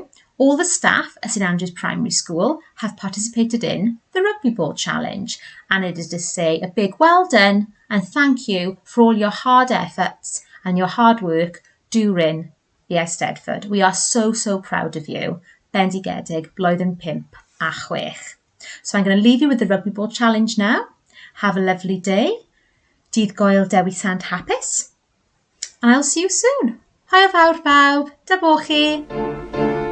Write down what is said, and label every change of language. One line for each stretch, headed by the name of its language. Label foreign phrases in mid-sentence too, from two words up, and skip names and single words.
English: All the staff at St Andrews Primary School have participated in the Rugby Ball Challenge, and it is to say a big well done and thank you for all your hard efforts and your hard work during the Eisteddfod. We are so, so proud of you.
Welsh: Bendigedig, blwyddyn 5
English: So I'm going to leave you with the Rugby Ball Challenge now. Have a lovely day.
Welsh: Dydd Goel Dewi Sant hapus.
English: And I'll see you soon.
Welsh: Hwyl fawr bawb. Da bo chi.